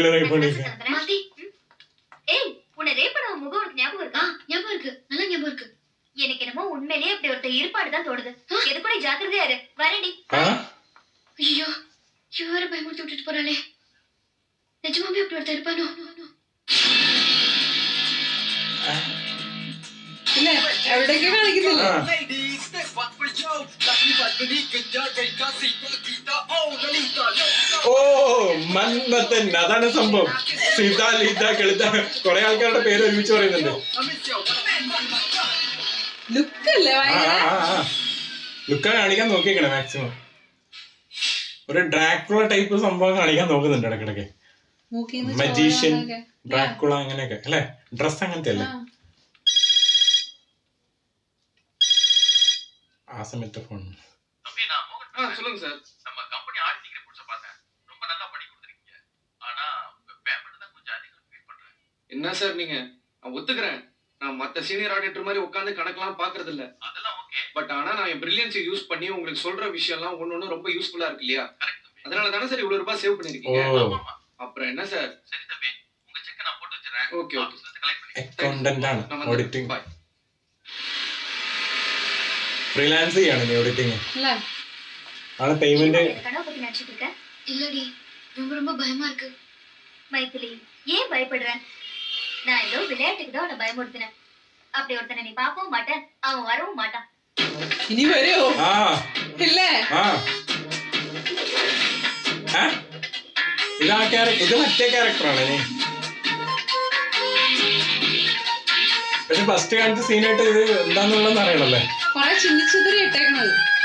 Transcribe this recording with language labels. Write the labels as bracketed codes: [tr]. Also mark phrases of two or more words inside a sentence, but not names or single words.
[ta] ஏய், உன்னை ரேப் பண்ண முகம் உனக்கு ஞாபகம் இருக்கா? ஞாபகம் இருக்கு, நல்லா ஞாபகம் இருக்கு. எனக்கு என்னமோ உண்மையிலேயே அப்படி ஒருத்த இருப்பாடுதான் தோணுது. எது கூட ஜாக்கிரதையா இரு. வரேடி. ஐயோ, இவர பயமுறுத்தி விட்டுட்டு போறாளே. நிஜமாவே அப்படி ஒருத்த இருப்பானோ? [ml] എവിടേക്ക് കാണിക്കുന്നില്ല. ഓ മന്മഥൻ, അതാണ് സംഭവം. സീത, ലീത, കെളുത്ത കുറെ ആൾക്കാരുടെ പേര് ഒരുമിച്ച് പറയുന്നുണ്ട്. ലുക്ക കാണിക്കാൻ നോക്കിയേക്കണേ മാക്സിമം. ഒരു ഡ്രാക്കുള ടൈപ്പ് സംഭവം കാണിക്കാൻ നോക്കുന്നുണ്ട് ഇടക്കിടക്ക്. മജീഷ്യൻ, ഡ്രാക്കുള അങ്ങനെയൊക്കെ അല്ലെ, ഡ്രസ് അങ്ങനത്തെ അല്ലേ ആ സമയത്ത് ഫോൺ. [ta] சொல்லுங்க சார். நம்ம கம்பெனி [en] audit reports [ta] பார்த்தேன், ரொம்ப நல்லா பண்ணி கொடுத்திருக்கீங்க. ஆனா உங்க பேமெண்ட் தான் கொஞ்சம் அதிகம் ஃபீல் பண்றேன். என்ன சார் நீங்க? நான் ஒத்துக்கறேன், நான் மத்த [en] senior auditor [ta] மாதிரி உட்கார்ந்து கணக்கெல்லாம் பார்க்கிறது இல்ல, அதெல்லாம் ஓகே. பட் ஆனா நான் என் பிரில்லியன்ஸை யூஸ் பண்ணி உங்களுக்கு சொல்ற விஷயம்லாம் ஒண்ணு ரொம்ப யூஸ்ஃபுல்லா இருக்கு இல்லையா? அதனால தானே சார் இவ்வளவு ரூபாய் சேவ் பண்ணிருக்கீங்க. அப்புறம் என்ன சார்? சரி தம்பி, உங்க செக் நான் போட்டு வச்சிரேன். [en] okay okay, [ta] கலெக்ட் பண்ணி. [ml] അക്കൗണ്ടന്റ് ആണ്, ഓഡിറ്റിംഗ്. ഫ്രീലാൻസ് ചെയ്യാണ് നീ ഓഡിറ്റിംഗ് അല്ലേ? ആണ് പേയ്മെന്റ്. [ta] கனவு பத்தி நினைச்சிட்டு இருக்க? இல்லடி, ரொம்ப ரொம்ப பயமா இருக்கு. மைத்திலி, ஏன் பயப்படுற? நான் ஏதோ விளையாட்டுக்கு தான் உன்னை பயமுறுத்தினேன். அப்படி ஒருத்தனை நீ பார்க்கவும் மாட்டேன், அவன் வரவும் மாட்டான். [ml] ഇനി വരുമോ? ഇല്ലേ? ഇത് മറ്റേ ക്യാരക്ടറാണ്. പക്ഷെ ഫസ്റ്റ് കാണിച്ച സീനായിട്ട് ഇത് എന്താന്നുള്ളതെന്ന് അറിയണല്ലേ. കൊറേ ചിന്തിച്ചിതറി ഇട്ടേക്കണത്.